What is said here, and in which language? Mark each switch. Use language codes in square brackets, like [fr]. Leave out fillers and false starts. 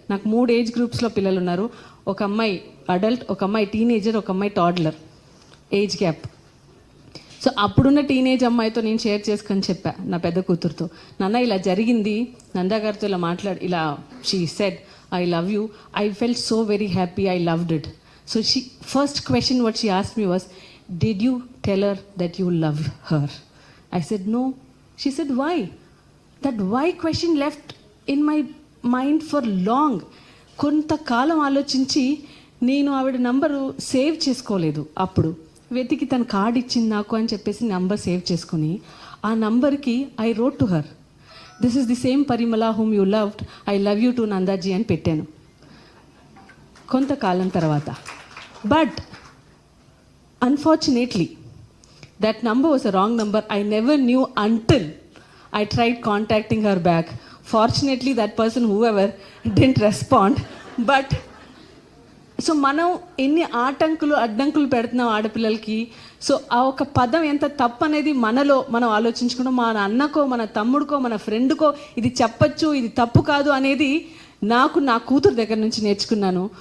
[te] నాకు 3 ఏజ్ గ్రూప్స్లో పిల్లలు ఉన్నారు. ఒక అమ్మాయి అడల్ట్, ఒక అమ్మాయి టీనేజర్, ఒక అమ్మాయి టాడ్లర్ ఏజ్ గ్యాప్. సో అప్పుడున్న టీనేజ్ అమ్మాయితో నేను షేర్ చేసుకొని చెప్పా నా పెద్ద కూతురుతో, నాన్న ఇలా జరిగింది, నందా గారితో ఇలా ఇలా [en] She said I love you, I felt so very happy, I loved it. So first question what she asked me was, did you tell her that you love her? I said no. She said why? That why question left in my mind for long. [te] కొంత కాలం ఆలోచించి నేను ఆవిడ number save చేసుకోలేదు. అప్పుడు వెతికి తన card ఇచ్చింది నాకు అని చెప్పేసి నంబర్ సేవ్ చేసుకుని ఆ నంబర్కి [en] I wrote to her, this is the same Parimala whom you loved, I love you too Nandaji [te] అని పెట్టాను కొంతకాలం తర్వాత. [en] But unfortunately, that number was a wrong number. I never knew until I tried contacting her back. Fortunately, that person, whoever, didn't respond. But [te] so మనం ఎన్ని ఆటంకులు అడ్డంకులు పెడుతున్నాం ఆడపిల్లలకి. So ఆ ఒక పదం ఎంత తప్పు అనేది మనలో మనం ఆలోచించుకున్నాం. మన అన్నకో, మన తమ్ముడికో, మన ఫ్రెండ్కో ఇది చెప్పచ్చు, ఇది తప్పు కాదు అనేది నాకు నా కూతురు దగ్గర నుంచి నేర్చుకున్నాను.